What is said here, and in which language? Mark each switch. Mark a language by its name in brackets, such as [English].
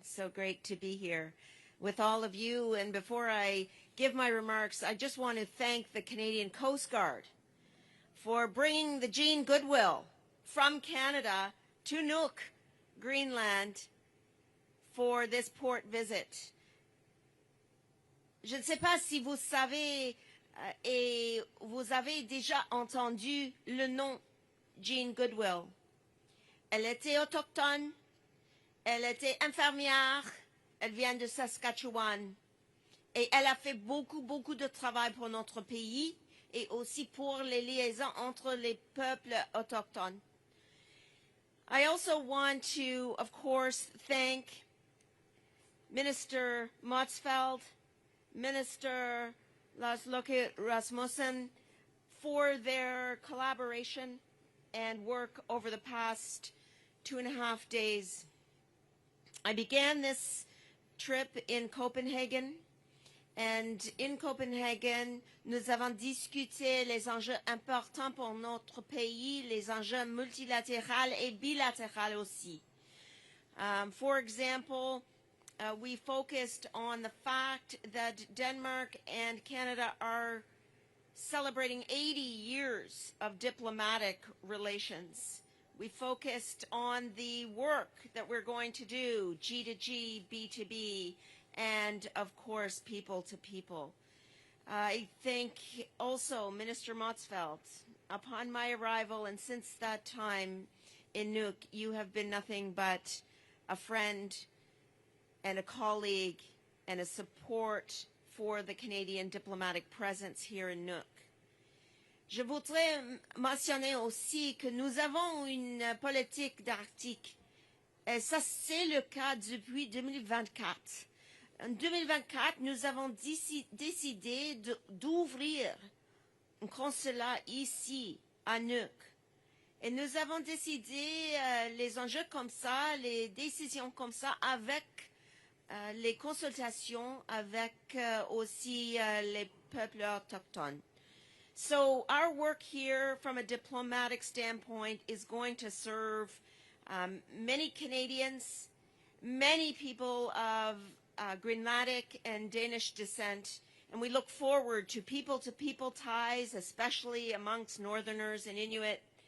[English] So great to be here with all of you. And before I give my remarks, I just want to thank the Canadian Coast Guard for bringing the Jean Goodwill from Canada to Nuuk, Greenland, for this port visit. [French] Je ne sais pas si vous savez et vous avez déjà entendu le nom Jean Goodwill. Elle était autochtone, elle était infirmière, elle vient de Saskatchewan et elle a fait beaucoup de travail pour notre pays et aussi pour les liaisons entre les peuples autochtones. [English] I also want to, of course, thank Minister Motzfeldt, Minister Lars-Loke Rasmussen for their collaboration and work over the past 2.5 days. I began this trip in Copenhagen, [French] and in Copenhagen, nous avons discuté les enjeux importants pour notre pays, les enjeux multilatéraux et bilatéraux aussi. [English] For example, we focused on the fact that Denmark and Canada are celebrating 80 years of diplomatic relations. We focused on the work that we're going to do, G2G, B2B, and of course, people to people. I thank also Minister Motzfeldt. Upon my arrival and since that time in Nuuk, you have been nothing but a friend and a colleague and a support for the Canadian diplomatic presence here in Nuuk. [French] Je voudrais mentionner aussi que nous avons une politique d'Arctique. Et ça, c'est le cas depuis 2024. En 2024, nous avons décidé d'ouvrir un consulat ici, à Nuuk. Et nous avons décidé les enjeux comme ça, les décisions comme ça, avec les consultations avec aussi les peuples autochtones. [English] So our work here from a diplomatic standpoint is going to serve many Canadians, many people of Greenlandic and Danish descent, and we look forward to people-to-people ties, especially amongst Northerners and Inuit.